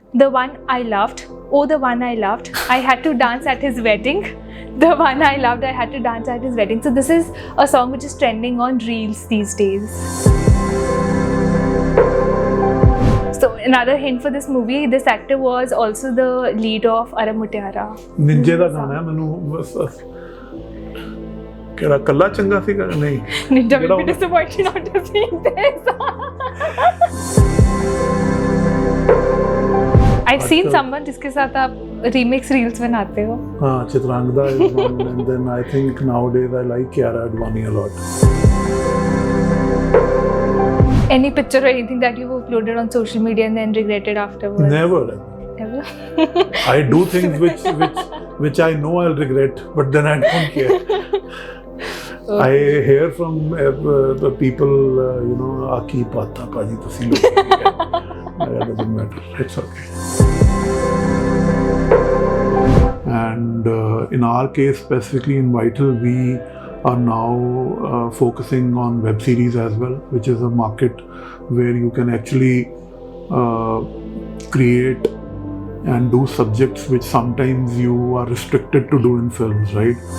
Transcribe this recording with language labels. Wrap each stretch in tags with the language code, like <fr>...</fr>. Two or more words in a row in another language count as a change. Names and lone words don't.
<en>The One I Loved, Oh the One I Loved, I had to dance at his wedding. The One I Loved, I had to dance at his wedding. So this is a song which is trending on Reels these days. So another hint for this movie, this actor was also the lead of Aramitera.</en> <pa>ਨਿੰਜੇ ਦਾ ਗਾਣਾ ਹੈ ਮੈਨੂੰ ਬਸ ਕਿਹੜਾ ਕੱਲਾ ਚੰਗਾ ਸੀਗਾ ਨਹੀਂ</pa> <en>Ninja will be disappointed not to see this. I've seen someone</en> <hi>जिसके साथ आप</hi> <en>remix reels बनाते हो. हाँ, चित्रांगदा is one, and then I think nowadays I like Kiara Advani a lot. Any picture or anything that you've uploaded on social media and then regretted afterwards? Never. Ever? I do things which I know I'll regret, but then I don't care. Okay. I hear from the people,</en> <pa>ਆਕੀ ਪਤਾ ਪਾਜੀ ਤੁਸੀਂ ਲੋਗ.</pa> <en>It doesn't matter. It's okay. And in our case, specifically in Vital, we are now focusing on web series as well, which is a market where you can actually create and do subjects which sometimes you are restricted to do in films, right?</en>